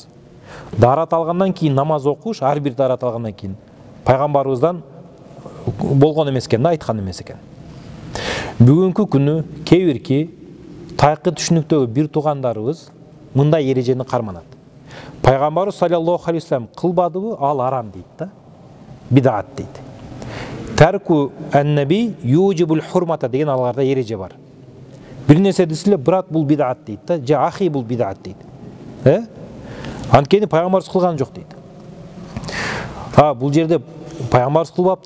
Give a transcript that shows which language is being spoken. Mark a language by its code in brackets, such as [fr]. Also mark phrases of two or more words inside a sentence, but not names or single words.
[ky] Даарат алгандан кийин намаз окуш, ар бир даарат алгандан кийин пайгамбарыбыздан болгон эмес экен да, айткан эмес экен. Бүгүнкү күнү кээ бирки тайкы түшүнүктөгү бир туугандарыбыз мындай эрежени карманат. Пайгамбарыбыз [ar] صلى الله عليه وسلم [ky] кылбадыбы, ал арам дейт да. Бидат дейт. [ar] ترك النبي يوجب الحرمة [ky] деген аларда эреже бар. Бир нерсе десе, брат бул бидат дейт да, же ахи бул бидат дейт. Анткени пайгамбарыбыз кылган жок дейт. Бул жерде пайгамбарыбыз кылбаптыр.